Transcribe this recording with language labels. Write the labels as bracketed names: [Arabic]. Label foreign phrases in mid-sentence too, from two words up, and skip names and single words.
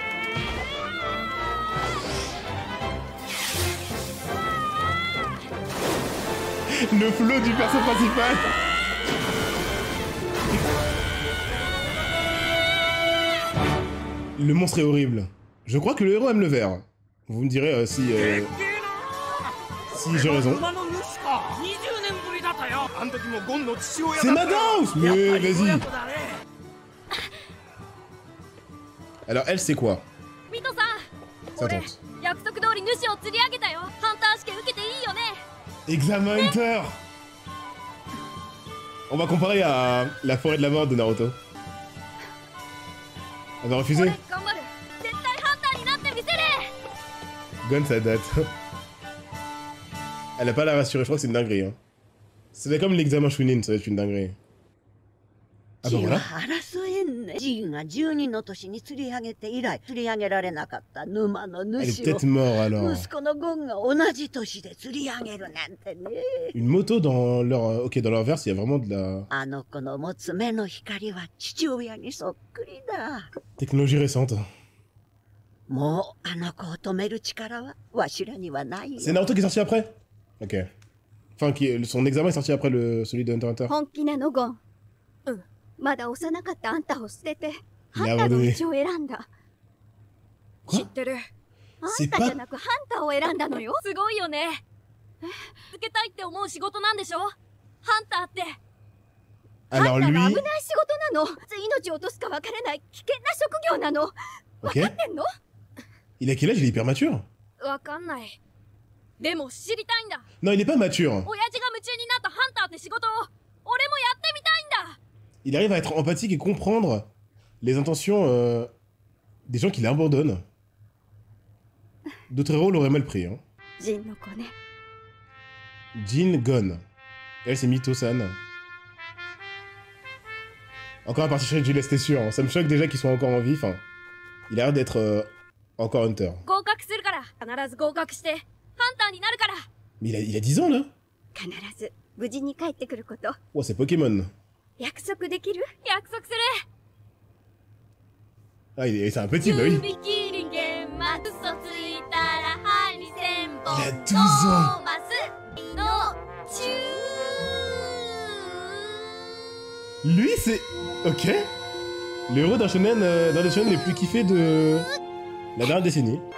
[French] Le flow du perso principal. Le monstre est horrible. Je crois que le héros aime le vert. Vous me direz si j'ai raison. [Japanese] 20 年ぶりだったよ。あの時もゴンの父親 [French] C'est [Japanese] だったよ。 [French] Madhouse. Mais vas-y. [Japanese] 親子だね。 [French] Alors elle c'est quoi? [Japanese] ミトさん [French] Sa [Japanese] 俺 [French] tante. [Japanese] 約束通り主を釣り上げたよ。ハンター試験受けていいよね。 [French] Examen Hunter. On va comparer à la forêt de la mort de Naruto. Elle va refuser. [Japanese] 俺頑張る。絶対ハンターになってみせる。 [French] Gon ça date. Elle a pas la rassurée, je crois que c'est une dinguerie. Hein. C'est comme l'examen Chunin, ça va être une dinguerie. Ah bah voilà. [Japanese] 争えんね。ジンが12の年に釣り上げて以来釣り上げられなかった沼の [French] Elle est [Japanese] 主 [French] peut-être [Japanese] を [French] morte alors. [Japanese] 息子のゴンが同じ年で釣り上げるなんてね。 [French] Une moto dans leur... Ok, dans leur verse, il y a vraiment de la... [Japanese] あの子の持つ目の光は父親にそっくりだ。 [French] Technologie récente. [Japanese] もうあの子を止める力はわしらにはないよ。 [French] C'est Naruto qui est sorti après? Ok. Enfin, son examen est sorti après celui de Hunter x Hunter. [Japanese] 本気なのゴン。うん。まだ幼かったあんたを捨ててハンやターのばいね道を選んだ。知ってる。あんたじゃなくハンターを選んだのよ。すごいよね。つけたいって思う仕事なんでしょ？ハンターって。 [French] Alors [Japanese] ハンター [French] lui... [Japanese] が危ない仕事なの。いつ命を落とすか分からない危険な職業なの。 [French] Ok. [Japanese] 分かってんの？ [French] Il a quel âge? Il est hyper mature. [Japanese] 分かんない。でも知りたいんだ。 [French] Non, il est pas mature. [Japanese] 親父が夢中になったハンターって仕事を俺もやってみたいんだ。 [French] Il arrive à être empathique et comprendre les intentions des gens qui l'abandonnent. D'autres héros l'auraient mal pris. Hein. [Japanese] ジンの子ね。 [French] Jin Gon. Elle, c'est Mito-san. Encore un parti chez Jules, c'était sûr. Hein. Ça me choque déjà qu'ils soient encore en vie. Enfin, il a l'air d'être encore Hunter. [Japanese] 合格するから必ず合格してハンターになるから。 [French] Mais il a 10 ans, là. [Japanese] 必ず無事に帰ってくること [French] Oh, c'est Pokémon. [Japanese] 約束できる？約束する。 [French] Ah, c'est un petit, bah oui. [Japanese] 指切り弦巻くそついたら針千本 [French] Il a 12 ans. Lui, c'est... Ok. Le héros d'un shonen, d'un des shonen les plus kiffés de... la dernière décennie.